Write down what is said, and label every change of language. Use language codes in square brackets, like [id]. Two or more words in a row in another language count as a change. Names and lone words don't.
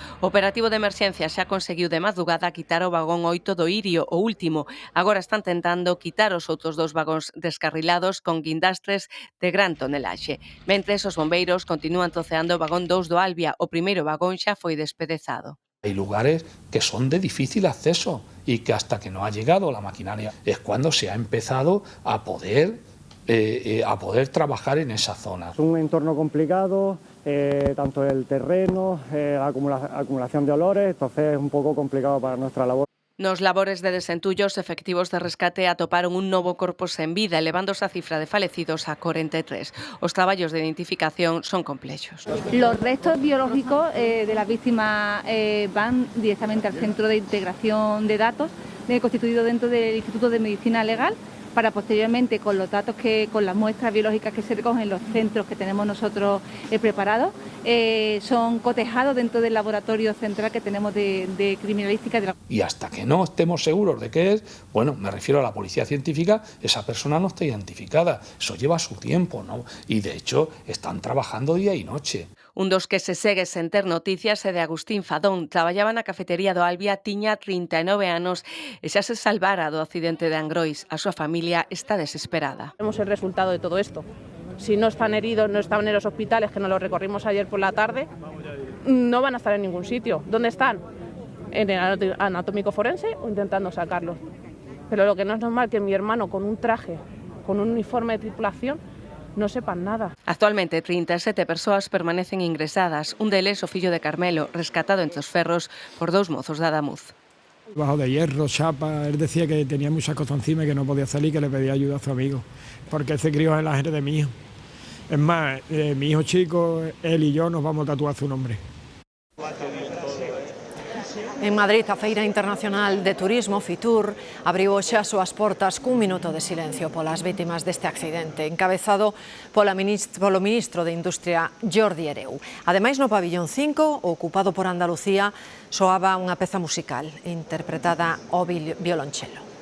[gl] O operativo de emerxencia xa conseguiu de madrugada quitar o vagón 8 do Irio, o último. Agora están tentando quitar os outros 2 vagóns descarrilados con guindastres de gran tonelaxe. Mentres, os bombeiros continúan troceando o vagón 2 do Albia. O primeiro vagón xa foi despedezado. [es] Hay lugares que son de difícil acceso y que hasta que no ha llegado la maquinaria es cuando se ha empezado a poder trabajar en esa zona. Es un entorno complicado, tanto el terreno, la acumulación de olores, entonces es un poco complicado para nuestra labor. [gl] Nos labores de desentullo, os efectivos de rescate atoparon un novo corpo sen vida, elevándose a cifra de falecidos a 43. Os traballos de identificación son complexos. [es] Los restos biológicos de las víctimas van directamente al Centro de Integración de Datos, constituido dentro del Instituto de Medicina Legal, para posteriormente, con los datos con las muestras biológicas que se recogen en los centros que tenemos nosotros preparados, son cotejados dentro del laboratorio central que tenemos de criminalística. Y hasta que no estemos seguros de qué es, bueno, me refiero a la policía científica, esa persona no está identificada. Eso lleva su tiempo, ¿no? Y de hecho están trabajando día y noche. [gl] Un dos que se segue sen ter noticias é de Agustín Fadón. Traballaba na cafetería do Albia, tiña 39 anos e xa se salvara do accidente de Angrois. A súa familia está desesperada. [es] Vemos el resultado de todo esto. Si no están heridos, no están en los hospitales, que nos los recorrimos ayer por la tarde, no van a estar en ningún sitio. ¿Dónde están? en el anatómico forense o intentando sacarlos. Pero lo que no es normal es que mi hermano con un traje, con un uniforme de tripulación, no sepan nada. [gl] Actualmente 37 persoas permanecen ingresadas, un deles o fillo de Carmelo, rescatado entre os ferros por 2 mozos de Adamuz. [es] Bajo de hierro, chapa, él decía que tenía muchas cosas encima y que no podía salir, que le pedía ayuda a su amigo, porque él se crió en la gente de mi hijo. Es más, mi hijo chico, él y yo nos vamos a tatuar su nombre. [gl] En Madrid, a Feira Internacional de Turismo, Fitur, abriu hoxe as súas portas cun minuto de silencio polas vítimas deste accidente, encabezado polo ministro de Industria, Jordi Hereu. Ademais, no pabillón 5, ocupado por Andalucía, soaba unha peza musical interpretada ao violonchelo.